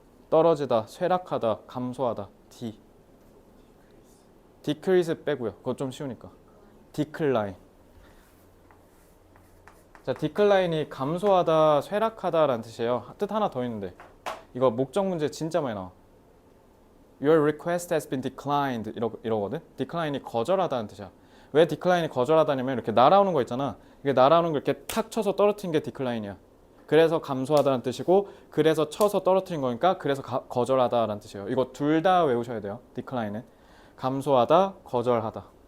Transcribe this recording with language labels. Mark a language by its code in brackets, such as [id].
[ko] 떨어지다, 쇠락하다, 감소하다. D. decrease 빼고요. 그거 좀 쉬우니까. decline. 자, decline이 감소하다, 쇠락하다라는 뜻이에요. 뜻 하나 더 있는데 이거 목적 문제 진짜 많이 나와. [en] Your request has been declined 이러거든. [ko] decline이 거절하다는 뜻이야. 왜 decline이 거절하다냐면 이렇게 날아오는 거 있잖아. 이게 날아오는 걸 이렇게 탁 쳐서 떨어뜨린 게 decline이야. 그래서 감소하다는 뜻이고 그래서 쳐서 떨어뜨린 거니까 그래서 거절하다라는 뜻이에요. 이거 둘 다 외우셔야 돼요. decline은 감소하다, 거절하다.